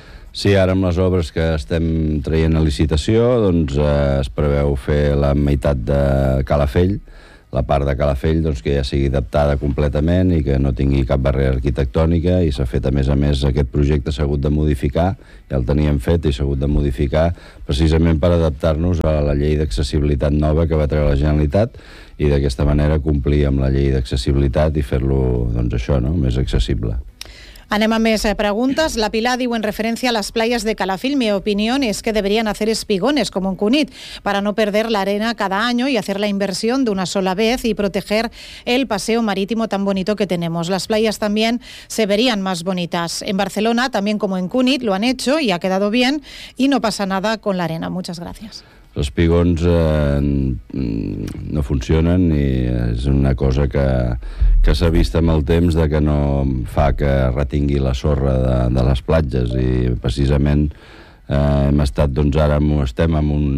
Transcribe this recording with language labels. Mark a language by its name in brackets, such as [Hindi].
[Catalan] Sí, ara amb les obres que estem traient a licitació, doncs es preveu fer la meitat de Calafell, la part de Calafell, doncs, que ja sigui adaptada completament i que no tingui cap barrera arquitectònica, i s'ha fet, a més, aquest projecte s'ha hagut de modificar, ja el teníem fet i s'ha hagut de modificar precisament per adaptar-nos a la llei d'accessibilitat nova que va treure la Generalitat, i d'aquesta manera complir amb la llei d'accessibilitat i fer-lo, doncs, això, no?, més accessible. Anem a més preguntes. La Pilar diu, [Spanish] en referencia a las playas de Calafell, mi opinión es que deberían hacer espigones como en Cunit para no perder la arena cada año y hacer la inversión de una sola vez y proteger el paseo marítimo tan bonito que tenemos. Las playas también se verían más bonitas. En Barcelona, también como en Cunit, lo han hecho y ha quedado bien y no pasa nada con la arena. Muchas gracias. [Catalan] Els espigons no funcionen, i és una cosa que s'ha vist amb el temps, de que no fa que retingui la sorra de les platges, i precisament hem estat, doncs, ara estem amb